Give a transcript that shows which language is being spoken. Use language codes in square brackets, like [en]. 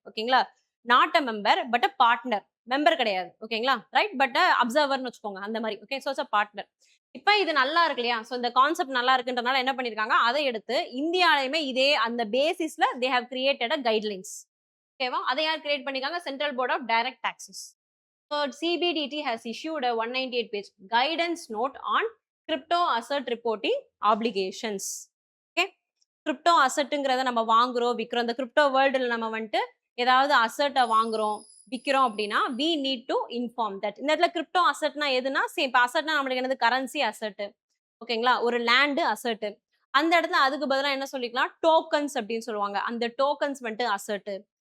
[en] ஓகேங்களா? Not a member but a partner. [ta] Member கிடையாது. [en] ஓகேங்களா? [ta] ரைட் பட் அப்சர்வர்ன்னு வச்சுக்கோங்க. அந்த மாரி. Okay. [en] So it's a partner. [ta] இப்ப இது நல்லா இருக்கு இல்லையா? சோ இந்த கான்செப்ட் நல்லா இருக்குன்றனால என்ன பண்ணியிருக்காங்க? அத எடுத்து இந்தியாலயுமே இதே அந்த பேசிஸ்ல [en] They have created a guidelines. [ta] ஓகேவா? அத யார் கிரியேட் பண்ணிருக்காங்க? Central board of direct taxes. [en] So CBDT has issued a 198-page guidance note on crypto asset reporting obligations. Okay. [ta] Crypto அசெட்டுங்கிறத நம்ம வாங்குறோம், விக்கிறோம். இந்த கிரிப்டோ வேர்ல்டுல நம்ம வந்துட்டு ஏதாவது அசெட்ட வாங்குறோம், விக்கிறோம் அப்படின்னா [en] We need to inform that. [ta] இந்த இடத்துல கிரிப்டோ அசெட்னா எதுனா சேம் இப்போ அசெட்னா நம்மளுக்கு என்னது கரன்சி அசெட். ஓகேங்களா? ஒரு லேண்ட் அசெட். அந்த இடத்துல அதுக்கு பதிலா என்ன சொல்லிக்கலாம்? டோக்கன்ஸ் அப்படின்னு சொல்லுவாங்க. அந்த டோக்கன்ஸ் வந்துட்டு அசெட்.